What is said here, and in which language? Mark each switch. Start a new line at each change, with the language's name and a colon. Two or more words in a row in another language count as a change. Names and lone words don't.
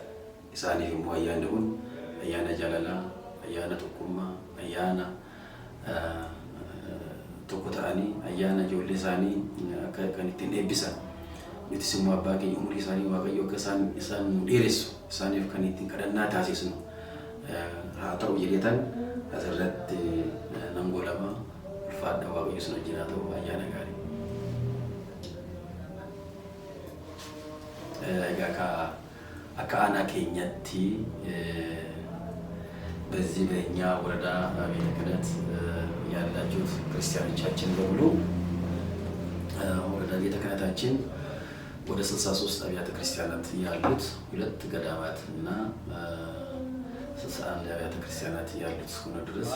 Oromo: isaaniif immoo ayyaanni kun ayyaana jaalalaa ayyaana tokkummaa ayyaana tokko ta'anii ayyaana ijoollee isaanii kan ittiin eebbisan nutis immoo abbaa keenya umurii isaanii waaqayyo akka isaan nu dheeressu isaaniif kan ittiin kadhannaa taasisnu haa ta'u jedheetan asirratti nan golama ulfaadha waaqayyo sun wajjin haa ta'u ayyaana gaarii. akka aanaa keenyatti
Amharic: በዚህ በእኛ ወረዳ ቤተ ክህነት ያላችሁት ክርስቲያኖቻችን በሙሉ ወረዳ ቤተ ክህነታችን ወደ 63 አብያተ ክርስቲያናት ያሉት 2 ገዳማት እና 61 አብያተ ክርስቲያናት ያሉት ሆኖ ድረስ